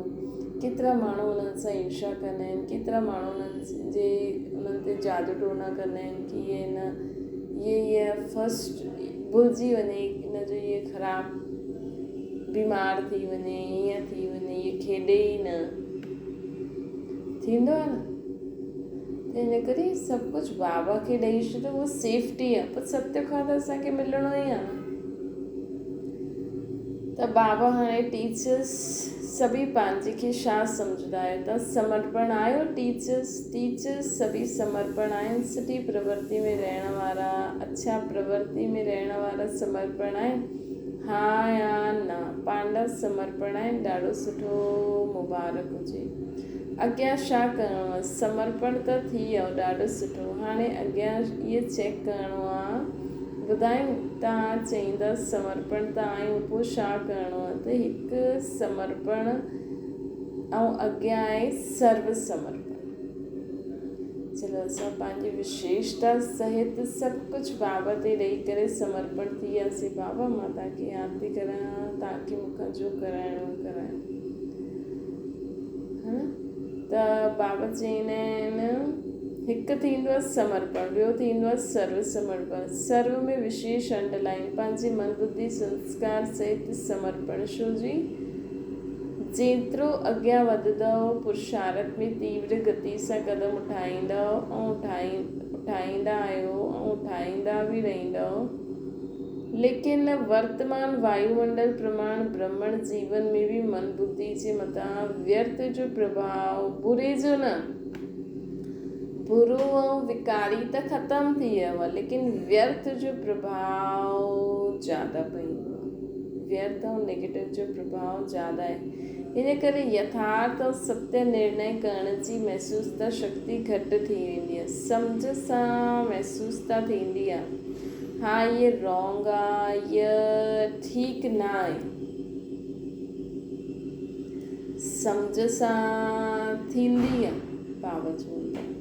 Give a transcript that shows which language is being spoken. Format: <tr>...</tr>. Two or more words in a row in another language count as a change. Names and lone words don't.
<sd>केतिरा माण्हू उन्हनि सां ईर्ष्या कंदा आहिनि, केतिरा माण्हू उन्हनि ते जादू टोना कंदा आहिनि कि इहे न इहे फस्ट भुलिजी वञे, इन जो इहे ख़राबु बीमार थी वञे, हीअं थी वञे, इहे खेॾे ई न, थींदो आहे न। त इन करे सभु कुझु बाबा खे ॾेई छॾियो, उहो सेफ्टी आहे। पर सत्य खां त असांखे मिलणो ई आहे न। त बाबा हाणे टीचर्स सभी पंहिंजे खे छा सम्झंदा आहियो त समर्पण आहियो। टीचर्स सभी समर्पण आहिनि, सुठी प्रवृत्ति में रहण वारा, अच्छा प्रवृत्ति में रहण वारा समर्पण आहिनि, हा या न। पांडव समर्पण आहिनि, ॾाढो सुठो, मुबारक हुजे। अॻियां छा करिणो आहे? समर्पण त थी वियो, ॾाढो सुठो। हाणे अॻियां इहे चेक करिणो आहे, ॿुधायूं? तव्हां चईंदा समर्पण त आहियूं, पोइ छा करिणो आहे? त हिकु समर्पण ऐं अॻियां आहे सर्व समर्पण। चलो असां पंहिंजी विशेषता सहित सभु कुझु बाबा ते ॾेई करे समर्पण थी वियासीं। बाबा मां तव्हांखे यादि थी करां, तव्हांखे मूंखां जो कराइणो कराइणो, हा न। त बाबा चईंदा आहिनि हिकु थींदो आहे समर्पण, ॿियो थींदो आहे सर्व समर्पण। सर्व में विशेष अंडरलाइन, पंहिंजी मन बुद्धि संस्कार सहित समर्पण। छो जी जेतिरो अॻियां वधंदव, पुरुषार्थ में तीव्र गति सां कदम उठाईंदव ऐं उठाईंदा आहियो ऐं उठाईंदा बि रहंदव, लेकिन वर्तमान वायुमंडल प्रमाण ब्रह्मण जीवन में भी मन बुद्धि जे मथां व्यर्थ जो प्रभाव, बुरे जो न, बुरो ऐं विकारी त ख़तमु थी वियो आहे, लेकिन व्यर्थ जो प्रभाव ज़्यादा पवंदो आहे। व्यर्थ ऐं नेगेटिव जो प्रभाव ज़्यादा आहे। इन करे यथार्थ और सत्य निर्णय करण जी महसूसता शक्ति घटि थी वेंदी आहे, सम्झ सां महसूसता थींदी आहे, हा इहे रॉन्ग आहे, इहे ठीकु न आहे, सम्झ सां थींदी आहे बाबा चवनि।</sd>